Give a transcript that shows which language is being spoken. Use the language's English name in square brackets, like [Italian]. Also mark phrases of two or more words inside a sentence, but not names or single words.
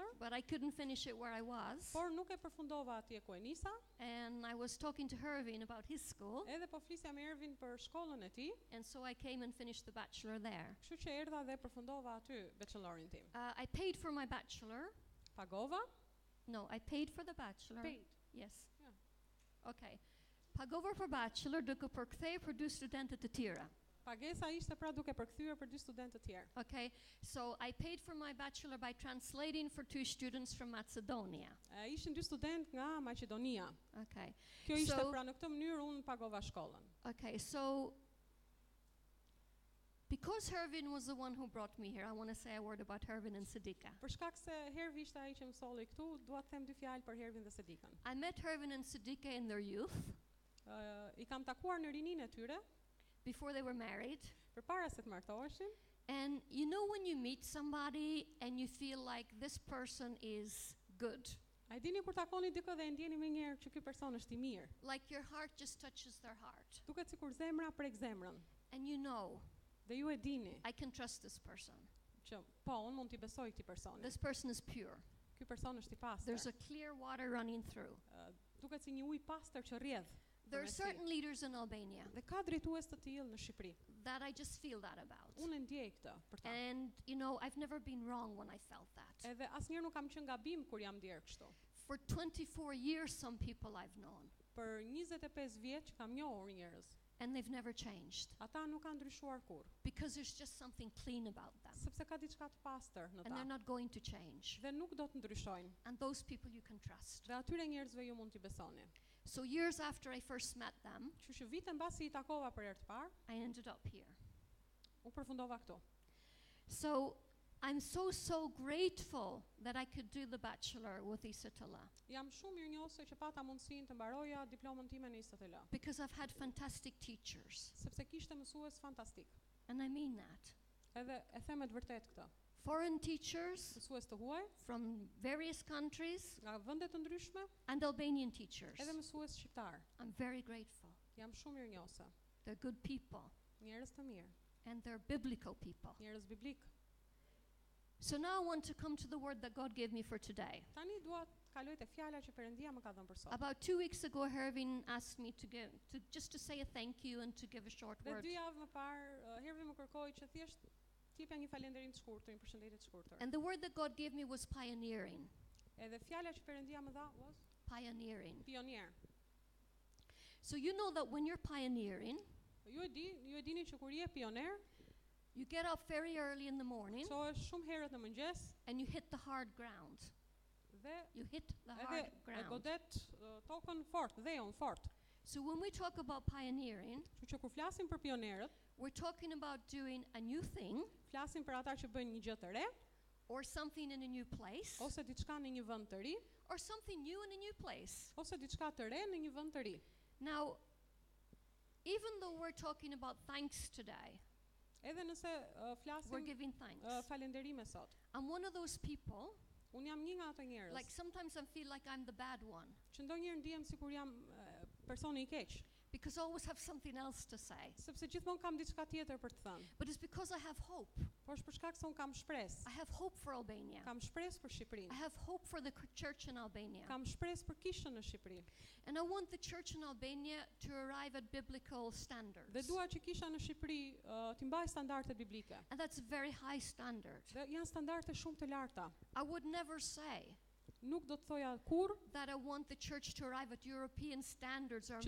[English] but I couldn't finish it where I was. [Albanian] por nuk e përfundova atje ku e nisa. [English] And I was talking to Hervin about his school. [Albanian] Edhe po flisja me Ervin për shkollën e tij, [English] And so I came and finished the bachelor there. [Albanian] kështu që erdha dhe përfundova aty bachelorin tim. [English] I paid for my bachelor. [Albanian] Pagova? [English] No, I paid for the bachelor. Paid. Yes. Yeah. Okay. [Albanian] Pagova për bachelor duke përkthej për dy studente të tjera. Pagesa ishte pra duke përkthyer për dy studentë të tjerë. [English] Okay. So I paid for my bachelor by translating for two students from Macedonia. [Albanian] Ishin dy studentë nga Maqedonia. [English] Okay. [Albanian] Kjo ishte [English] So- [Albanian] pra në këtë mënyrë unë pagova shkollën. [English] Okay, so because Hervin was the one who brought me here, I want to say a word about Hervin and Sidika. [Albanian] Për shkak se Hervi ishte ai që më solli këtu, dua të them dy fjalë për Hervin dhe Sedikën. [English] I met Hervin and Sidika in their youth, [Albanian] I kam takuar në rininë e tyre [English] before they were married. [Albanian] Përpara se të martoheshin. [English] And you know when you meet somebody and you feel like this person is good, [Albanian] A e dini kur takoni dikë dhe e ndjeni më njëherë që ky person është i mirë. [English] like your heart just touches their heart, [Albanian] Duket sikur zemra prek zemrën. [English] and you know, [Albanian] Dhe ju e dini [English] I can trust this person. [Albanian] që po unë mund t'i besoj këtij personi. [English] This person is pure. [Albanian] Ky person është i pastër. [English] There's a clear water running through. [Albanian] Duket si një ujë pastër që rrjedh. [English] There are [Albanian] përmes [English] certain [Albanian] tij. [English] leaders in Albania [Albanian] Dhe ka drejtues të tillë në Shqipëri. [English] that I just feel that about. [Albanian] Unë e ndjej këtë për ta. [English] And you know, I've never been wrong when I felt that. [Albanian] Edhe asnjëherë nuk kam qenë gabim kur jam ndier kështu. [English] For 24 years, some people I've known, [Albanian] Për 25 vjet që kam njohur njerëz, [English] and they've never changed [Albanian] ata nuk kanë ndryshuar kurrë, [English] because there's just something clean about them, [Albanian] sepse ka diçka të pastër në [English] and they're [Albanian] ta. [English] not going to change. [Albanian] Dhe nuk do të ndryshojnë. [English] And those people you can trust. [Albanian] Dhe atyre njerëzve ju mund t'i besoni. [English] So years after I first met them, [Albanian] Kështu që vite mbasi I takova për herë të parë, [English] I ended up here. [Albanian] u përfundova këtu. [English] So I'm so grateful that I could do the bachelor with ISTL, [Albanian] Jam shumë mirënjohëse që pata mundësinë të mbaroja diplomën time në ISTL, [English] because I've had fantastic teachers, [Albanian] sepse kishte mësues fantastik. [English] and I mean that. [Albanian] Edhe e them me të vërtetë këtë. [English] Foreign teachers [Albanian] Mësues të huaj [English] from various countries [Albanian] nga vende të ndryshme, [English] and Albanian teachers. [Albanian] edhe mësues shqiptar. [English] I'm very grateful. [Albanian] Jam shumë mirënjohëse. [English] They're good people, [Albanian] Njerëz të mirë, [English] and they're biblical people. [Albanian] njerëz biblik. [English] So now I want to come to the word that God gave me for today. [Albanian] Tani dua të kaloj te fjala që Perëndia më ka dhënë për sot. [English] About 2 weeks ago, Hervin asked me to just to say a thank you and to give a short [Albanian] Dhe [English] word. [Albanian] 2 javë më parë, Hervi më kërkoi që thjesht t'jepja një falënderim të shkurtër, një përshëndetje të shkurtër. [English] And the word that God gave me was pioneering. [Albanian] Edhe fjala që Perëndia më dha was [English] Pioneering. [Albanian] pionier. [English] So you know that when you're pioneering, [Albanian] Ju e dini që kur je pioner, [English] you get up very early in the morning [Albanian] çohesh shumë herët në mëngjes [English] and you hit the hard ground. [Albanian] dhe [English] You hit the [Albanian] edhe [English] hard [Albanian] e [English] ground. [Albanian] godet tokën fort, dheun fort. [English] So when we talk about pioneering, [Albanian] Kështu që kur flasim për pionerët, [English] we're talking about doing a new thing [Albanian] flasim për ata që bëjnë një gjë të re, [English] or something in a new place, [Albanian] ose diçka në një vend të ri, [English] or something new in a new place. [Albanian] ose diçka të re në një vend të ri. [English] Now, even though we're talking about thanks today, [Albanian] Edhe nëse [English] we're [Albanian] flasim [English] giving thanks. [Albanian] falënderime sot. [English] I'm one of those people, [Albanian] Unë jam një nga ato njerëz [English] like sometimes I feel like I'm the bad one, [Albanian] që ndonjëherë ndihem sikur jam personi I keq, [English] because I always have something else to say. [Albanian] sepse gjithmonë kam diçka tjetër për të thënë. [English] But it's because I have hope. [Albanian] Por është për shkak se unë kam shpresë. [English] I have hope for Albania. [Albanian] Kam shpresë për [English] I [Albanian] Shqipërinë. [English] have hope for the church in Albania. [Albanian] Kam shpresë për kishën në Shqipëri. [English] And I want the church in Albania to arrive at biblical standards. [Albanian] Dhe dua që kisha në Shqipëri të mbajë standardet biblike. [English] And that's a very high standard. [Albanian] Dhe janë standarde shumë të larta. [English] I would never say [Albanian] Nuk do të thoja kurrë [English] that I want the church to arrive at European standards or